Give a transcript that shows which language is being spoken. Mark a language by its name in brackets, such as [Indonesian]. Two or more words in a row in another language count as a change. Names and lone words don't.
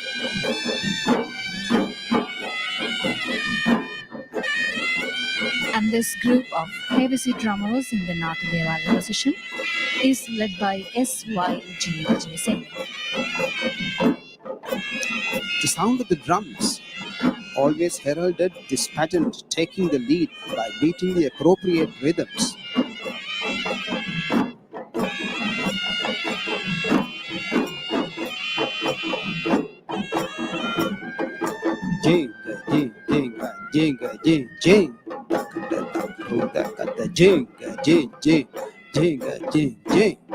[English] And this group of Hevisi drummers in the Nathadevala procession is led by S.Y.G. Vijay Singh. The sound of the drums always heralded this pageant, taking the lead by beating the appropriate rhythms. Jinga, jinga, jinga, jing, jing. Jinga, jing, jing, jinga, jing, jing.